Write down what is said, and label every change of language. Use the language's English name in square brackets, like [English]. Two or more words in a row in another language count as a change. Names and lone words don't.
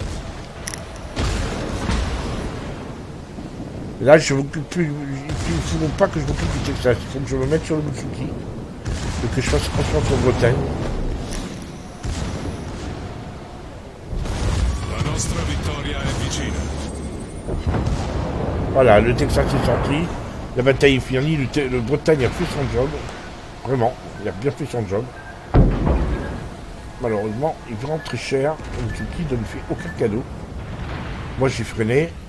[French] Et là je m'occupe plus. Il ne faut pas que je m'occupe du Texas. Il faut que je me mette sur le Mutsuki. Et que je fasse confiance au Bretagne. [Italian] La nostra vittoria è vicina. [French] Voilà, le Texas est sorti, la bataille est finie, le Bretagne a fait son job. Vraiment, il a bien fait son job. Malheureusement, il prend très cher, le Mutsuki ne lui fait aucun cadeau. Moi j'ai freiné.